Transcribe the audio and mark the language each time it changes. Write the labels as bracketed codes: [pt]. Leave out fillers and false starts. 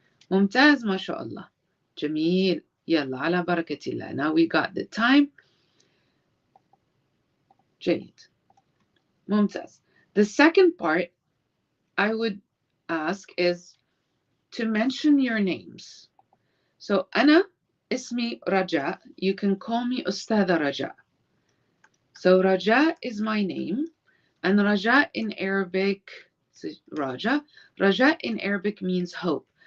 [ar] ممتاز ما شاء الله. جميل. يلا على بركة الله. [en] Now we got the time. [ar] جيد. ممتاز. [en] The second part I would ask is to mention your names. [ar] So أنا اسمي رجاء. [en] You can call me أستاذة رجاء. So Raja is my name, and Raja in Arabic, Raja in Arabic means hope.